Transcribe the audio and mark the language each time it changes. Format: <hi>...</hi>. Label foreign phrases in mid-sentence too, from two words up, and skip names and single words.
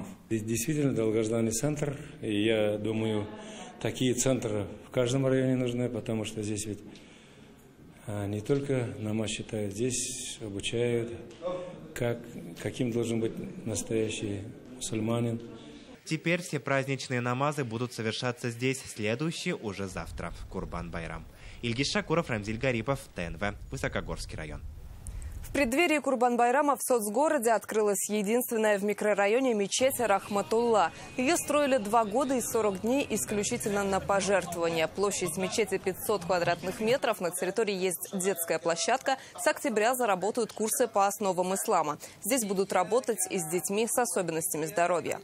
<ru>Здесь действительно долгожданный центр, и я думаю, такие центры в каждом районе нужны, потому что здесь ведь не только намаз читают, здесь обучают, каким должен быть настоящий мусульманин. Теперь все праздничные намазы будут совершаться здесь, следующие уже завтра, в Курбан-Байрам. Ильгиз Шакуров, Рамзиль Гарипов, ТНВ, Высокогорский район. В преддверии Курбан-Байрама в соцгороде открылась единственная в микрорайоне мечеть Рахматулла. Ее строили 2 года и 40 дней исключительно на пожертвования. Площадь мечети 500 квадратных метров. На территории есть детская площадка. С октября заработают курсы по основам ислама. Здесь будут работать и с детьми с особенностями здоровья.</ru>